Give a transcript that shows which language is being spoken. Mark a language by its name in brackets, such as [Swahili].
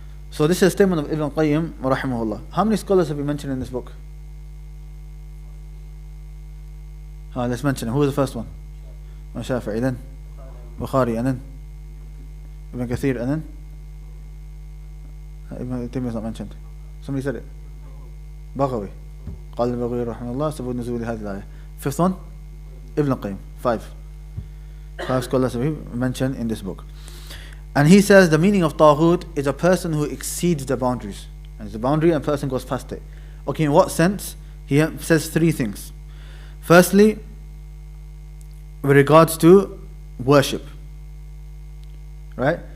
[English] So this is a statement of Ibn al-Qayyim rahimahullah. How many scholars have we mentioned in this book? Let's mention it. Who was the first one? Shafi'i, then Bukhari, and then Ibn Kathir, and then Ibn Taymiyyah is not mentioned. Somebody said it. Baghawi. [Arabic] قال البغوي رحمه الله سبب نزول هذه الآية. [English] Fifth one? Ibn al-Qayyim. Five scholars have been mentioned in this book. And he says the meaning of taghut is a person who exceeds the boundaries. And it's a boundary and a person goes past it. Okay, in what sense? He says three things. Firstly, with regards to worship. Right?